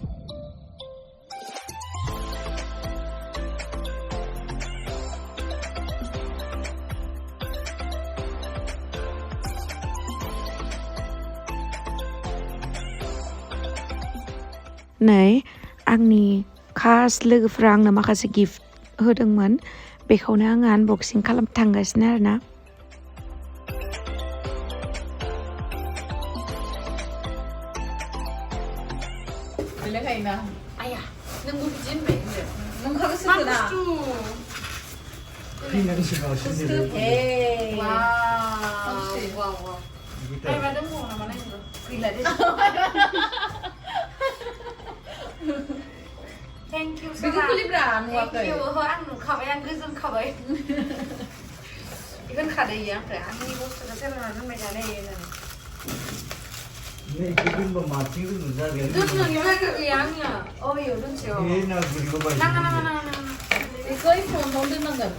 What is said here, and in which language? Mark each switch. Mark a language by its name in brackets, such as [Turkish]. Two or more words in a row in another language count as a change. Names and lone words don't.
[Bodo] नै आंनि खास लोगोफ्रा आंनो माखासे गिफ्ट होदोंमोन बेखौनो आङो आनबक्सिं खालामनो थांगासिनो आरोना लेखायोना आया नोंबो बिदि होनबाय नोंखाबो सोना [English] Thank you so much. Thank you. [Bodo] आं नुखाबाय आं गोजोनखाबाय होनखादो इयो ओमफ्राय आंनि बुस्थुखौ सेल'नाव दोनबाय थानाय होननानै गैया आंनिया अबेयाव दोनसेयाव नाङा बेखौ फनाव दोननांगोन